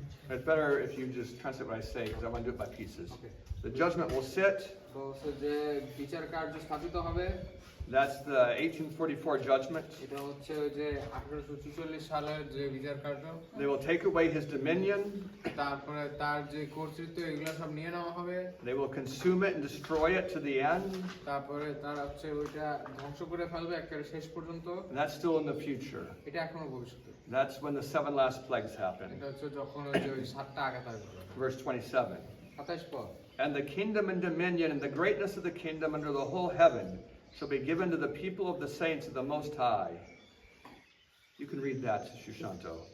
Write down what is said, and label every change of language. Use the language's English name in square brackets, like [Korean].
[English] It's better if you just translate what I say because I want to do it by pieces. Okay. The judgment will sit. [Bangla] বলছে যে বিচার কার্য স্থাপিত হবে [English] That's the 1844 judgment. [Bangla] এটা হচ্ছে ওই যে 1846 সালের যে বিচার কার্য [English] They will take away his dominion. [Bangla] তারপরে তার যে কর্তৃত্ব এগুলো সব নিয়ে নেওয়া হবে [English] They will consume it and destroy it to the end. [Bangla] তারপরে তারা হচ্ছে ওইটা ধ্বংস করে ফেলবে একেবারে শেষ পর্যন্ত [English] And that's still in the future. [Bangla] এটা এখনো ভবিষ্যতে [English] That's when the 7 last plagues happen. [Bangla] এটা হচ্ছে যখন ওই যে ওই 7টা আঘাত আসবে [English] Verse 27. [Bangla] 27 পদ [English] And the kingdom and dominion and the greatness of the kingdom under the whole heaven shall be given to the people of the saints of the Most High. You can read that, Shushanto.